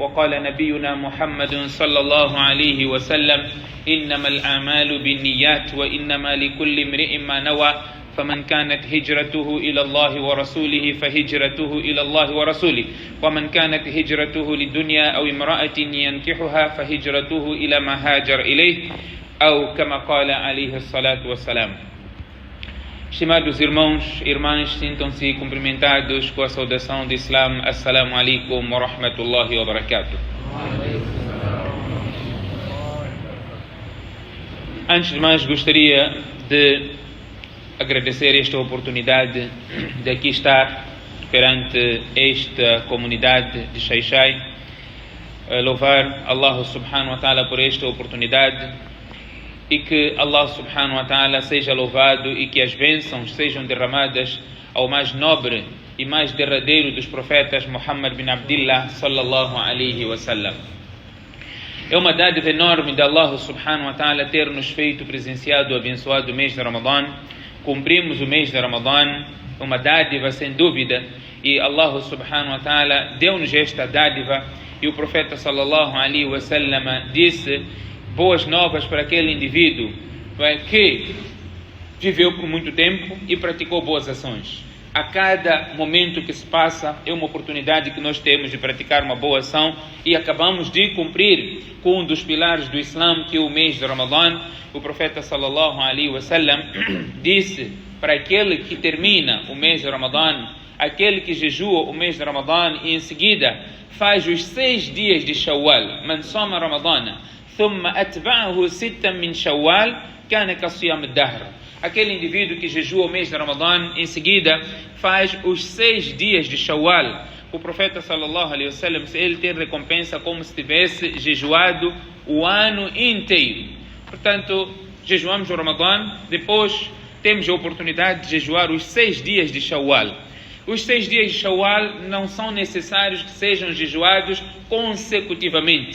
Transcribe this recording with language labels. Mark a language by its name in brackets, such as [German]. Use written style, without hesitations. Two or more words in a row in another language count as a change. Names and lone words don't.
[Arabic] وقال نبينا محمد صلى الله عليه وسلم إنما الأعمال بالنيات وإنما لكل امرئ ما نوى فمن كانت هجرته إلى الله ورسوله فهجرته إلى الله ورسوله ومن كانت هجرته للدنيا أو امرأة ينكحها فهجرته إلى ما هاجر إليه أو كما قال عليه الصلاة والسلام. [Portuguese] Estimados irmãos e irmãs, sintam-se cumprimentados com a saudação do Islam. [Arabic] السلام عليكم ورحمة الله وبركاته. [Portuguese] Antes de mais, gostaria de agradecer esta oportunidade de aqui estar perante esta comunidade de Xai-Xai, louvar Allah [Arabic] سبحانه وتعالى [Portuguese] por esta oportunidade e que Allah [Arabic] سبحانه وتعالى [Portuguese] seja louvado e que as bênçãos sejam derramadas ao mais nobre e mais derradeiro dos profetas Muhammad bin Abdillah [Arabic] صلى الله عليه وسلم. [Portuguese] É uma dádiva enorme de Allah [Arabic] سبحانه وتعالى [Portuguese] ter nos feito presenciado o abençoado mês de Ramadã. Cumprimos o mês de Ramadã, uma dádiva sem dúvida, e Allah [Arabic] سبحانه وتعالى [Portuguese] deu-nos esta dádiva, e o profeta [Arabic] صلى الله عليه وسلم [Portuguese] disse boas novas para aquele indivíduo que viveu por muito tempo e praticou boas ações. A cada momento que se passa é uma oportunidade que nós temos de praticar uma boa ação, e acabamos de cumprir com um dos pilares do Islã, que é o mês de Ramadã. O profeta [Arabic] صلى الله عليه وسلم [Portuguese] disse para aquele que termina o mês de Ramadã, aquele que jejua o mês de Ramadã e em seguida faz os 6 dias de Shawwal, [Arabic] من صام رمضان ثم أتبعه ستا من شوال كان كصيام الدهر. [Portuguese] Aquele indivíduo que jejua o mês de Ramadã, em seguida faz os 6 dias de Shawwal. O profeta [Arabic] صلى الله عليه وسلم, [Portuguese] ele tem recompensa como se tivesse jejuado o ano inteiro. Portanto, jejuamos o Ramadã, depois temos a oportunidade de jejuar os 6 dias de Shawwal. Os 6 dias de Shawwal não são necessários que sejam jejuados consecutivamente.